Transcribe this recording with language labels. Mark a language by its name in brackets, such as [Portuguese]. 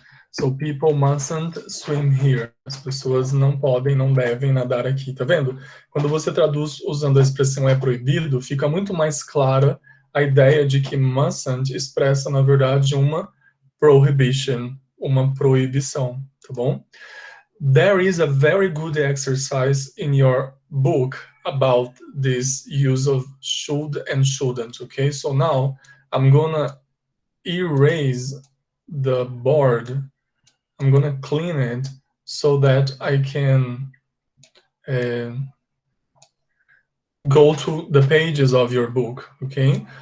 [English] So people mustn't swim here. [Portuguese] As pessoas não podem, não devem nadar aqui, tá vendo? Quando você traduz usando a expressão é proibido, fica muito mais clara a ideia de que mustn't expressa, na verdade, uma prohibition, uma proibição, tá bom? [English] There is a very good exercise in your book about this use of should and shouldn't, okay? So now I'm gonna erase the board. I'm gonna clean it so that I can go to the pages of your book, okay?